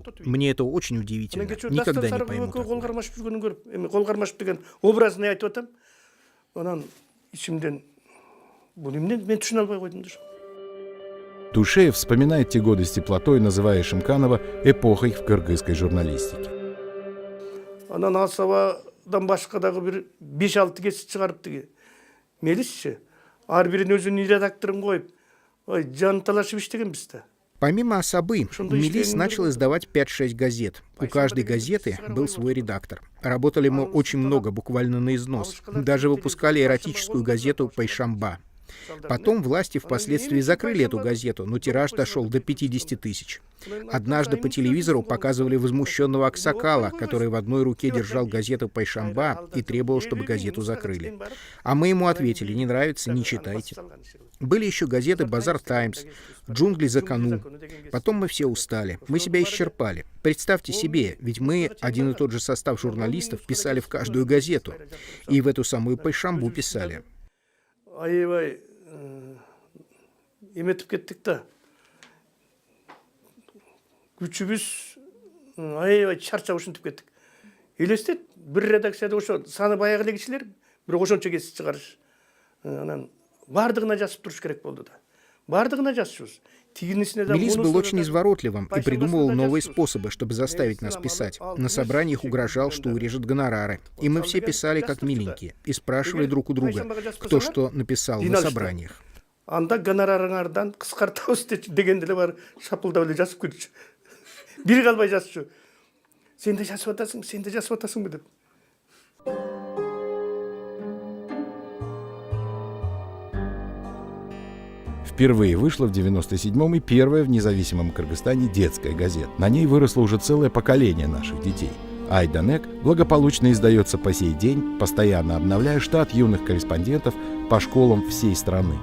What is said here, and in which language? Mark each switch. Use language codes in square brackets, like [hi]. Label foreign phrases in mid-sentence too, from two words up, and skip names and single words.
[ru] Мне это очень удивительно. Никогда не пойму такого. Дуйшеев вспоминает те годы с теплотой, называя Ишимканова эпохой в кыргызской журналистике. [ky] Анан Асабадан башка дагы бир 5-6 кесип чыгарыптыр. Мелисчи, ар бирин өзүнүн редакторун коюп, жан талашып иштеген биз да. [ru] Помимо «Асабы», Мелис начал издавать 5-6 газет. У каждой газеты был свой редактор. Работали мы очень много, буквально на износ. Даже выпускали эротическую газету «Пайшамба». Потом власти впоследствии закрыли эту газету, но тираж дошел до 50 тысяч. Однажды по телевизору показывали возмущенного аксакала, который в одной руке держал газету «Пайшамба» и требовал, чтобы газету закрыли. А мы ему ответили: не нравится, не читайте. Были еще газеты «Базар Таймс», «Джунгли за Кану». Потом мы все устали, мы себя исчерпали. Представьте себе, ведь мы, один и тот же состав журналистов, писали в каждую газету. И в эту самую «Пайшамбу» писали. [ky] Аябай эметип кеттик да. Күчүбүз аябай чарчап ушинтип кеттик. Элестет, бир редакцияда ошо саны баягы эле кишилер, бирок ошончо кесип чыгарыш. Анан бардыгына жазып туруш керек болду да. Бардыгына жазышыбыз. [ru] Мелис был очень изворотливым и придумывал новые способы, чтобы заставить нас писать. На собраниях угрожал, что урежет гонорары. И мы все писали как миленькие и спрашивали друг у друга, кто что написал на собраниях. [ky] Анда гонорарыңардан кыскартабыз деген деле бар, шапылдап эле жазып көрчү. Бири калбай жазчу. Сен де жазып атасың деп. [ru] Впервые вышла в 97-м и первая в независимом Кыргызстане детская газета. На ней выросло уже целое поколение наших детей. Айданек благополучно издается по сей день, постоянно обновляя штат юных корреспондентов по школам всей страны.